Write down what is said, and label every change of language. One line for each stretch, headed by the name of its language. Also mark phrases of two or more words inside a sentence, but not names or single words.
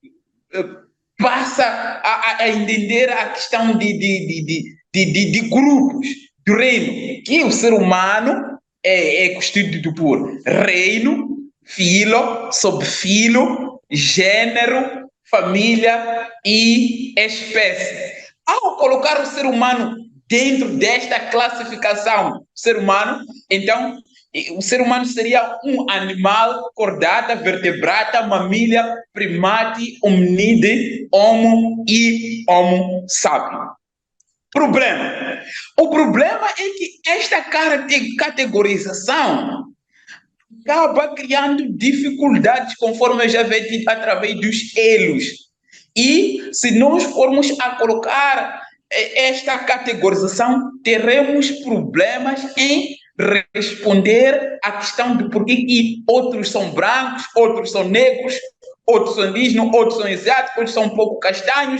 Portuguese: passa a entender a questão de grupos do reino, que o ser humano é constituído por reino, filo, subfilo, gênero, família e espécie. Ao colocar o ser humano dentro desta classificação, ser humano, então, o ser humano seria um animal,
Latin: chordata, vertebrata, mamília, primate, hominide, homo e homo sapiens.
Portuguese: O problema é que esta categorização acaba criando dificuldades, conforme eu já vi dito, através dos elos. E se nós formos a colocar esta categorização, teremos problemas em responder à questão de por que outros são brancos, outros são negros, outros são indígenas, outros são asiáticos, outros são um pouco castanhos.